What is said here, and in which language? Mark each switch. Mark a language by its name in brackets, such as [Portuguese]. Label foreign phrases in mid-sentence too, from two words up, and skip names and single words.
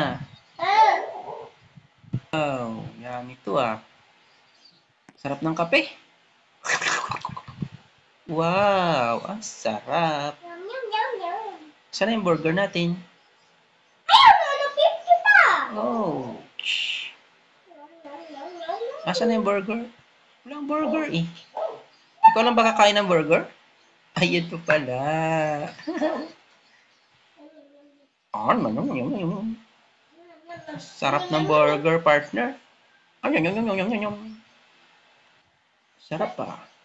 [Filipino] Ah. Wow, yan ito ah. Sarap ng kape. Wow, ang sarap. Yum, yum, yum, yum. Saan na yung burger natin? Ayun, nalapit kita. Oh. Yum, yum, yum, yum, yum. Asan na yung burger? Walang burger eh. Ikaw lang ba kakain ng burger? Ayun po pala. Sarap ng burger, partner. Sarap ah.